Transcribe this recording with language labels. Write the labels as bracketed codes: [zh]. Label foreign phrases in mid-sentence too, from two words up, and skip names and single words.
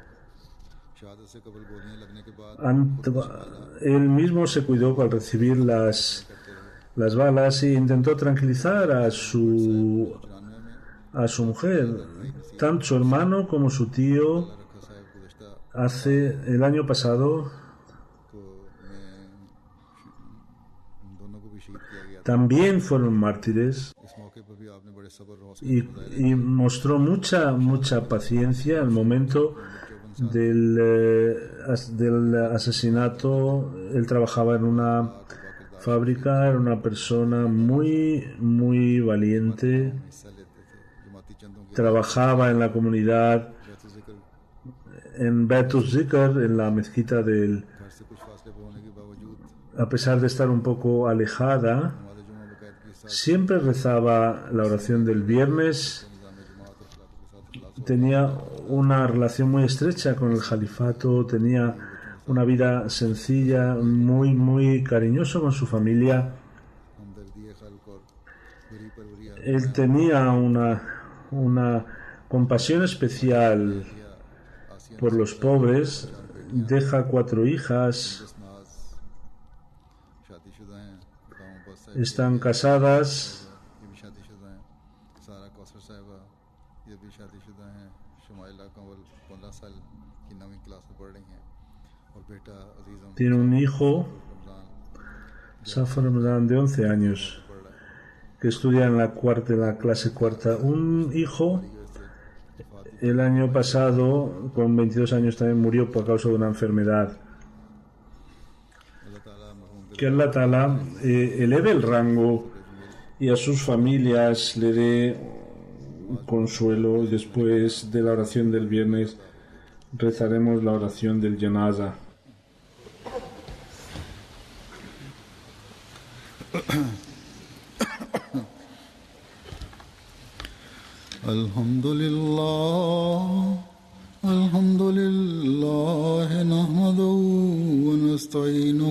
[es] Él mismo se cuidó al recibir las balas e intentó tranquilizar a su mujer. Tanto su hermano como su tío, el año pasado, también fueron mártires [ur] اس موقع پر بھی آپ نے بڑے صبر اور حوصلے [es] y mostró mucha paciencia al momento del asesinato. Él trabajaba en una fábrica, era una persona muy valiente, [ur] حصہ لیتے تھے جماعتی چندوں کی [es] trabajaba en la comunidad, बैतुल जिक्र en Betus Zikr, en la mezquita del, [ur] گھر سے کچھ فاصلے پر ہونے کے باوجود [es] a pesar de estar un poco alejada, [ur] نماز جمعہ باقاعدگی کے ساتھ [es] siempre rezaba la oración del viernes. [ur] نظام جماعت اور خلافت کے ساتھ [es] Tenía una relación muy estrecha con el califato, tenía una vida sencilla, muy cariñoso con su familia. [ur] ہمدردی خلق اور غریب پروری [es] Él tenía una compasión especial por los pobres. Deja 4 hijas, [ur] ناز شادی شدہ ہیں گاؤں بس ہے [es] están casadas, [ur] یہ بھی شادی شدہ ہیں سارہ کوثر صاحبہ یہ بھی شادی شدہ ہیں شمائلہ کنول 15 سال کی 9ویں کلاس میں پڑھ رہی ہیں اور بیٹا عزیزم [es] tiene un hijo, रमज़ान Safar Ramadan, de 11 años, [ur] پڑھ رہا ہے [es] que estudia en la clase cuarta. Un hijo, el año pasado, con 22 años, también murió por causa de una enfermedad. [ur] اللہ تعالیٰ مرحوم [es] Que [ar] الله تعالى [es] eleve el rango y a sus familias le dé consuelo. Después de la oración del viernes rezaremos la oración del Janaza. [ar] الحمد لله نحمده ونستعينه